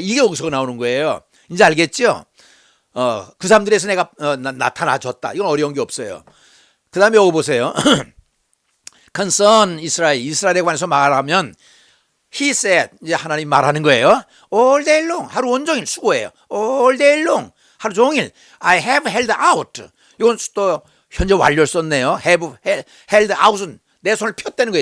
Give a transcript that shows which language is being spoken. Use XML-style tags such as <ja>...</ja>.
<ko>이게 여기서 나오는 거예요. 이제 알겠죠? 그 사람들에서 내가 나타나줬다. 이건 어려운 게 없어요. 그 다음에 여기 보세요. concern 이스라엘에 관해서 말하면 he said, 이제 하나님 말하는 거예요. all day long, 하루 온종일 수고해요. all day long, 하루 종일.</ko> <en>I have held out.</en> <ko>이건 또 현재 완료를 썼네요. have held out 은 내 손을 폈다는 거예요.</ko>